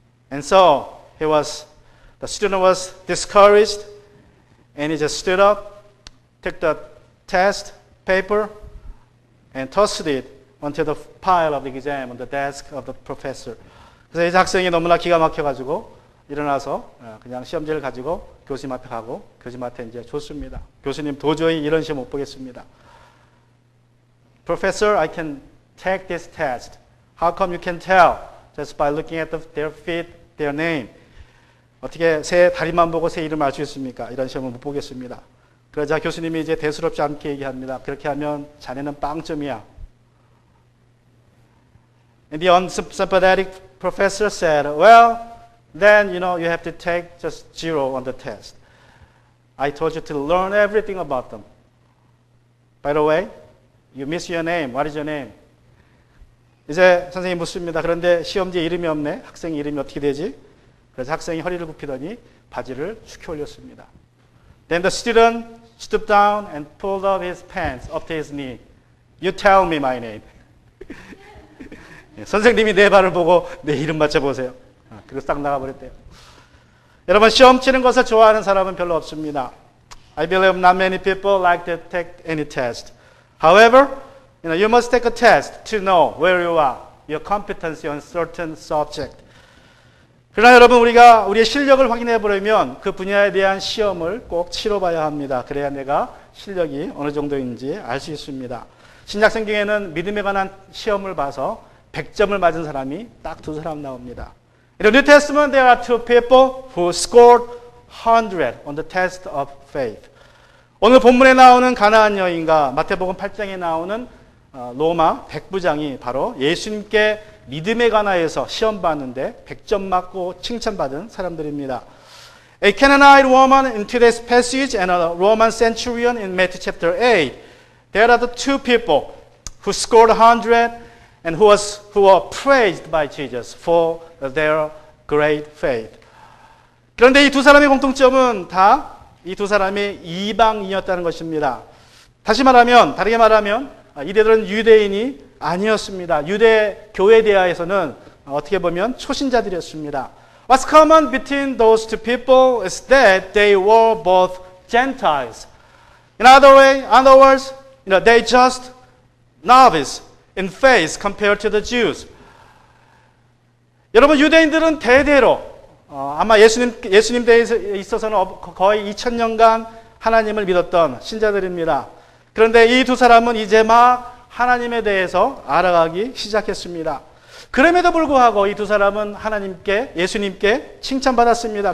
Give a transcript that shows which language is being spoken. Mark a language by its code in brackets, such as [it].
[en] And so the student was discouraged, and he just stood up, took the test paper, and tossed it onto the pile of the exam on the desk of the professor. [ko] 그래서 이 학생이 너무나 기가 막혀가지고 일어나서 그냥 시험지를 가지고 교수님 앞에 가고 교수님한테 이제 줬습니다. 교수님 도저히 이런 시험 못 보겠습니다. [en] Professor, I can take this test. How come you can tell just by looking at their feet, their name? [ko] 어떻게 새 다리만 보고 새 이름을 알 수 있습니까? 이런 시험은 못 보겠습니다. 그러자 교수님이 이제 대수롭지 않게 얘기합니다. 그렇게 하면 자네는 빵점이야. [en] And the unsympathetic professor said, well, then, you have to take just 0 on the test. I told you to learn everything about them. By the way, you miss your name. What is your name? [ko] 이제 선생님이 묻습니다. 그런데 시험지에 이름이 없네. 학생 이름이 어떻게 되지? 그래서 학생이 허리를 굽히더니 바지를 축혀 올렸습니다. [en] Then the student stooped down and pulled up his pants up to his knee. You tell me my name. [ko] 선생님이 내 발을 보고 내 이름 맞춰보세요. 그리고 싹 나가버렸대요. 여러분, 시험 치는 것을 좋아하는 사람은 별로 없습니다. [en] I believe not many people like to take any test. However, you must take a test to know where you are, your competency on certain subject. [ko] 그러나 여러분, 우리가 우리의 실력을 확인해 보려면 그 분야에 대한 시험을 꼭 치러봐야 합니다. 그래야 내가 실력이 어느 정도인지 알 수 있습니다. 신약 성경에는 믿음에 관한 시험을 봐서 100점을 맞은 사람이 딱 2사람 나옵니다. [en] In the New Testament, there are 2 people who scored 100 on the test of faith. [ko] 오늘 본문에 나오는 가나안 여인과 마태복음 8장에 나오는 로마 백부장이 바로 예수님께 믿음에 관하여서 시험 봤는데 100점 맞고 칭찬받은 사람들입니다. [en] A Canaanite woman in today's passage and a Roman centurion in Matthew chapter 8. There are the 2 people who scored 100 and who were praised by Jesus for their great faith. [ko] 그런데 이 2 사람의 공통점은 다 이 2 사람이 이방인이었다는 것입니다. 다르게 말하면 이들은 유대인이 아니었습니다. 유대 교회 대하에서는 어떻게 보면 초신자들이었습니다. [en] What's common between those 2 people is that they were both Gentiles. In other words, they just novice in faith compared to the Jews. [ko] 여러분, 유대인들은 대대로 아마 예수님 때에 있어서는 거의 2000년간 하나님을 믿었던 신자들입니다. 그런데 이 2 사람은 이제 막 하나님에 대해서 알아가기 시작했습니다. 그럼에도 불구하고 이 두 사람은 하나님께, 예수님께 칭찬받았습니다.